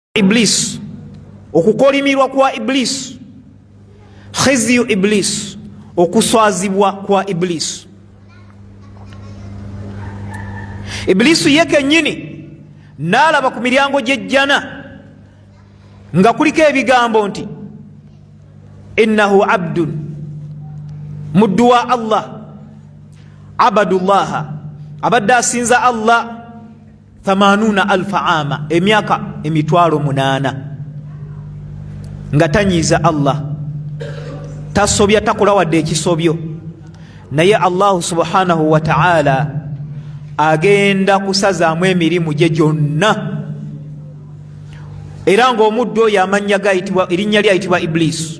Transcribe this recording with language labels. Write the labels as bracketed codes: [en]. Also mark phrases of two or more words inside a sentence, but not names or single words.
[lg] Iblis, okukolimirwa kwa Iblis, khizyu Iblis, okuswazibwa kwa Iblis. Iblisu yeke nyini nalaba ku miryango gy'ejjana nga kuliko ebigambo nti innahu abdun muddu wa Allah abadullaha abadde asinza Allah 80,000 ama emyaka 800 nga tanyiza Allah tasobya takola wadde ekisobyo naye Allah [ar] سبحانه وتعالى [lg] agenda kusazaamu emirimu gye gyonna era ng'omuddu oyo amannya gayitibwa erinnya lyayitibwa Iblis.